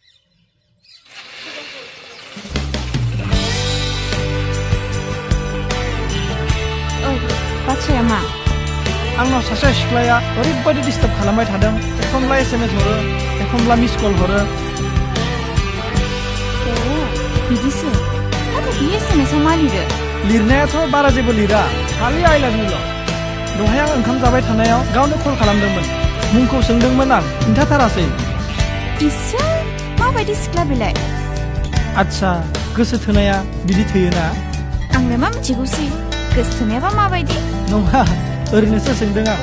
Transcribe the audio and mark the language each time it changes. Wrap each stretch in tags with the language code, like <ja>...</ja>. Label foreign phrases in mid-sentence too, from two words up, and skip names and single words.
<brx>बाथ्राया मा? आंनाव सासे सिख्लाया ओरैबायदि डिस्टार्ब खालामबाय थादों। एखनब्ला SMS हरो, एखनब्ला</brx> <en>miss call</en> <brx>हरो। बिदिसो। नाथाय बे SMS आव मा लिरो? लिरनायाथ' बारा जेबो लिरा, खालि</brx> <en>I love you</en> <brx>ल'। दहाय आं ओंखाम जाबाय थानायाव गावनो कल खालामदोंमोन। मुंखौ सोंदोंमोन आं, खिन्थाथारासै। इसोर, माबायदि सिख्ला बेलाय? आच्छा, गोसो थोनाया बिदि थोयोना? आंलाय मा मिथिगौसै, गोसो थोनायाबा माबायदि? नङा, ओरैनोसो सोंदों आं।</brx>